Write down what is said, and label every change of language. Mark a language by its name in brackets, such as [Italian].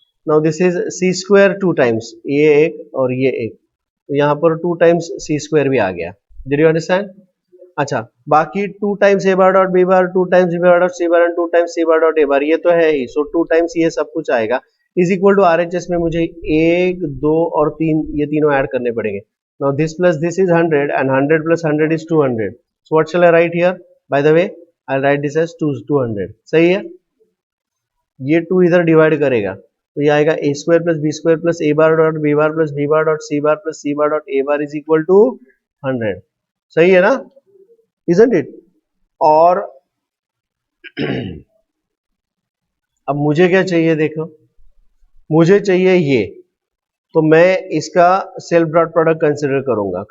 [English] Now this is c square 2 times, [Hindi] ये एक और ये एक, तो यहाँ पर 2 टाइम्स c स्क्वायर भी आ गया। [English] Did you understand? [Hindi] अच्छा, बाकी 2 times a bar dot b bar, 2 times b bar dot c bar and 2 times c bar dot a बार, ये तो है ही, सो 2 टाइम्स ये सब कुछ आएगा, इज इक्वल टू RHS में मुझे 1 2 और 3 ये तीनों ऐड करने पड़ेंगे। [English] Now this plus this is 100 and 100 plus 100 is 200. So what shall I write here? By the way, I'll write this as 200. [Hindi] सही है, ये 2 इधर डिवाइड करेगा तो ये आएगा [English] A square plus B square plus A bar dot B bar plus B bar dot C bar plus C bar dot A bar is equal to 100। [Hindi] सही है ना, [English] isn't it? [Hindi] और अब मुझे क्या चाहिए, देखो मुझे चाहिए ये, तो मैं इसका सेल्फ डॉट प्रोडक्ट कंसिडर करूंगा।